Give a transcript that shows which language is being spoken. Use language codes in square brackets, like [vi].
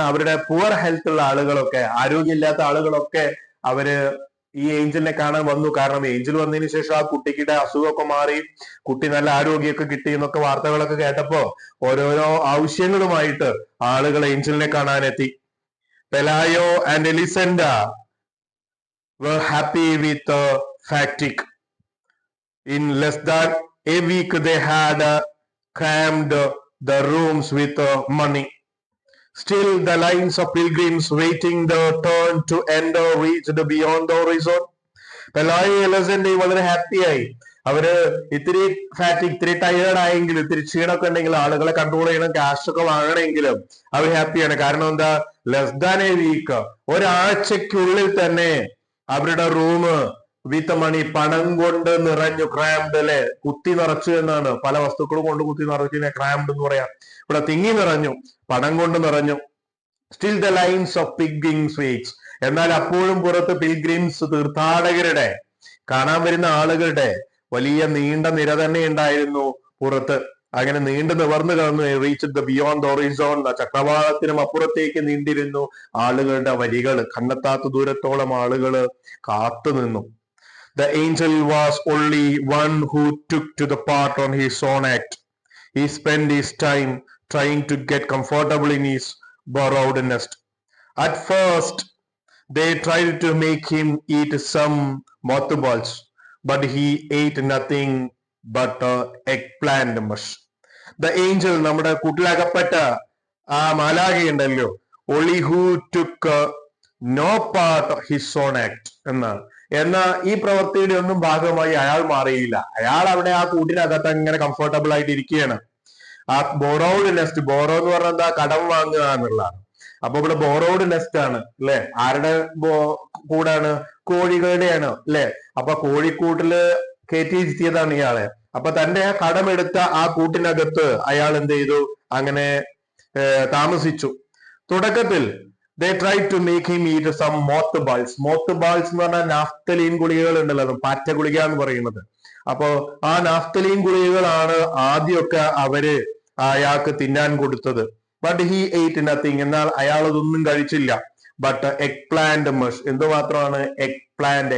[ml] അവരുടെ poor health ഉള്ള ആളുകളൊക്കെ, ആരോഗ്യമില്ലാത്ത ആളുകളൊക്കെ അവര് ഈ ഏഞ്ചലിനെ കാണാൻ വന്നു. കാരണം ഏഞ്ചൽ വന്നതിന് ശേഷം ആ കുട്ടിയുടെ അസുഖമൊക്കെ മാറി, കുട്ടി നല്ല ആരോഗ്യമൊക്കെ കിട്ടി എന്നൊക്കെ വാർത്തകളൊക്കെ കേട്ടപ്പോ ഓരോരോ ആവശ്യങ്ങളുമായിട്ട് ആളുകൾ ഏഞ്ചലിനെ കാണാനെത്തി. [en] Pelayo and Elisenda were happy with fatigue. In less than a week they had crammed the rooms with money. Still the lines of pilgrims waiting their turn to enter reached beyond the horizon. [ml] പെലായോ എലിസെൻഡയും വളരെ ഹാപ്പിയായി. അവര് ഇത്തിരി ഫാറ്റിക്, ഇത്തിരി tired ആയെങ്കിലും, ഇത്തിരി ക്ഷീണമൊക്കെ ഉണ്ടെങ്കിൽ, ആളുകളെ കൺട്രോൾ ചെയ്യണം, ക്യാഷ് ഒക്കെ വാങ്ങണമെങ്കിലും അവർ ഹാപ്പിയാണ്. കാരണം എന്താ? [en] less than a week, [ml] ഒരാഴ്ചക്കുള്ളിൽ തന്നെ അവരുടെ റൂം വിത്ത് മണി, പണം കൊണ്ട് നിറഞ്ഞു. ക്രാംഡ്, അല്ലെ, കുത്തി നിറച്ചു എന്നാണ്. പല വസ്തുക്കളും കൊണ്ട് കുത്തി നിറച്ചു ക്രാംഡ് എന്ന് പറയാം. ഇവിടെ തിങ്ങി നിറഞ്ഞു, പണം കൊണ്ട് നിറഞ്ഞു. [en] Still the lines of pilgrims waits. [ml] എന്നാൽ അപ്പോഴും പുറത്ത് പിൽഗ്രിംസ്, തീർത്ഥാടകരുടെ, കാണാൻ വരുന്ന ആളുകളുടെ വലിയ നീണ്ട നിര തന്നെ ഉണ്ടായിരുന്നു പുറത്ത്. അങ്ങനെ നീണ്ടു നിവർന്നു കിടന്നു. [en] reach the beyond the horizon, [ml] ചക്രവാളത്തിനും അപ്പുറത്തേക്ക് നീണ്ടിരുന്നു ആളുകളുടെ വരികൾ. കണ്ണെത്താത്ത ദൂരത്തോളം ആളുകള് കാത്തു നിന്നു. [en] The angel was only one who took to the part on his own act. He spent his time trying to get comfortable in his borrowed nest. At first, they tried to make him eat some mothballs, but he ate nothing but eggplant mush. The angel, [ml] നമ്മുടെ കൂട്ടിലകപ്പെട്ട ആ മാലാഖയുണ്ടല്ലോ, [en] only who took no part of his own act [ml] എന്നാണ്. എന്നാൽ ഈ പ്രവൃത്തിയുടെ ഒന്നും ഭാഗമായി അയാൾ മാറിയില്ല. അയാൾ അവിടെ ആ കൂട്ടിനകത്ത് അങ്ങനെ കംഫർട്ടബിൾ ആയിട്ട് ഇരിക്കുകയാണ്. ആ ബോറോഡ് നെസ്റ്റ്, ബോറോ എന്ന് പറഞ്ഞാൽ എന്താ? കടം വാങ്ങുക എന്നുള്ളതാണ്. അപ്പൊ ഇവിടെ ബോറോഡ് നെസ്റ്റ് ആണ്, അല്ലെ? ആരുടെ കൂടാണ്? കോഴികളുടെയാണ്, അല്ലെ? അപ്പൊ കോഴിക്കൂട്ടില് കയറ്റിയിരുത്തിയതാണ് ഇയാളെ. അപ്പൊ തന്റെ കടമെടുത്ത ആ കൂട്ടിനകത്ത് അയാൾ എന്ത് ചെയ്തു? അങ്ങനെ താമസിച്ചു. തുടക്കത്തിൽ [en] they tried to make him eat some mothballs. [ml] mothballs എന്ന് പറഞ്ഞാൽ നാഫ്തലീൻ ഗുളികകൾ ഉണ്ടല്ലോ, പാറ്റ ഗുളിക എന്ന് പറയുന്നത്. അപ്പോ ആ നാഫ്തലീൻ ഗുളികകളാണ് ആദ്യമൊക്കെ അവര് അയാൾക്ക് തിന്നാൻ കൊടുത്തത്. [en] But he ate nothing. [ml] എന്നാൽ അയാൾ അതൊന്നും കഴിച്ചില്ല. [en] But eggplant mush. [ml] എന്തുമാത്രമാണ് egg plant?